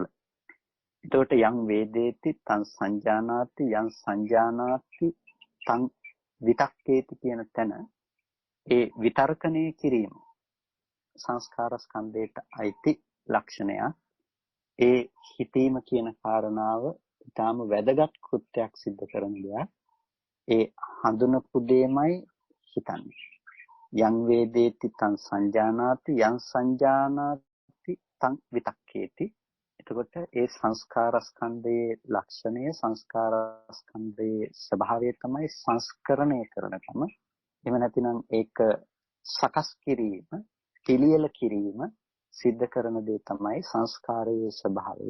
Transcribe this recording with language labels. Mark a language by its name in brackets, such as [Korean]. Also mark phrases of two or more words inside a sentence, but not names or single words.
[Sinhala] එතකොට [Pali] යම් වේදේති තං සංජානාති, යම් සංජානාති තං විතක්කේති [Sinhala] කියන තැන ඒ විතර්කණය කිරීම සංස්කාරස්කන්ධයට අයිති ලක්ෂණයක්. ඒ හිතීම කියන කාරණාව ඊටාම වැදගත් කෘත්‍යයක් සිද්ධ කරන දෙයක්. ඒ හඳුනපු දෙයමයි හිතන්නේ. [Pali] යං වේදේති තං සංජානාති, යං සංජානාති තං විතක්කේති. [Sinhala] එතකොට ඒ සංස්කාරස්කන්ධයේ ලක්ෂණය, සංස්කාරස්කන්ධයේ ස්වභාවය තමයි සංස්කරණය කරනකම. එහෙම නැතිනම් ඒක සකස් කිරීම, පිළියෙල කිරීම සිද්ධ කරන දේ තමයි සංස්කාරයේ ස්වභාවය.